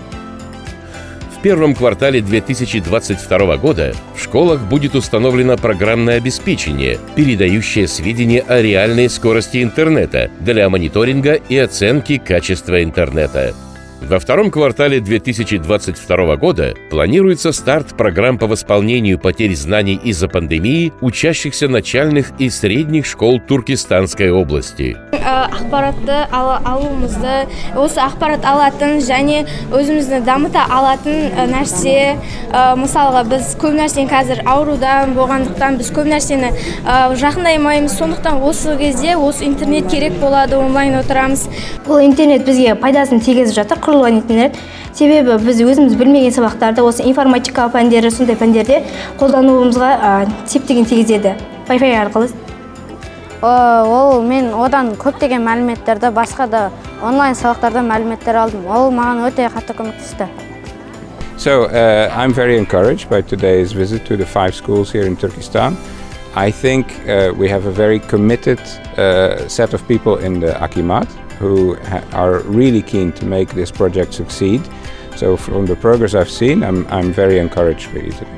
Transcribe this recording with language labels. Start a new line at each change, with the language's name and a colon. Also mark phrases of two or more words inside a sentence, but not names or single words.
Russian: В первом квартале 2022 года в школах будет установлено программное обеспечение, передающее сведения о реальной скорости интернета для мониторинга и оценки качества интернета. Во втором квартале 2022 года планируется старт программ по восполнению потерь знаний из-за пандемии учащихся начальных и средних школ Туркестанской области.
Kazakh: Ақпаратты алуымызды, осы ақпарат алатын және өзімізді дамыта алатын нәрсе, мысалға біз көп нәрсені қазір аурудан болғандықтан біз көп нәрсені жақындай алмаймыз. Сондықтан осы кезде осы интернет керек болады, онлайн отырамыз. Бұл интернет бізге пайдасын тигізіп жатыр, құрылған интернет. Себебі біз өзіміз білмеген сабақтарды осы информатика пәндері, сондай пәндерде қолдануымызға септігін тигізеді. Wi-Fi арқылы. Ол мен одан көптеген мәліметтерді, басқа да онлайн сабақтардан мәліметтер алдым. Ол маған өте қатты көмектесті.
English: So I'm very encouraged by today's visit to the 5 schools here in Turkestan. I think we have a very committed set of people in the Akimat who are really keen to make this project succeed. So from the progress I've seen, I'm very encouraged really today.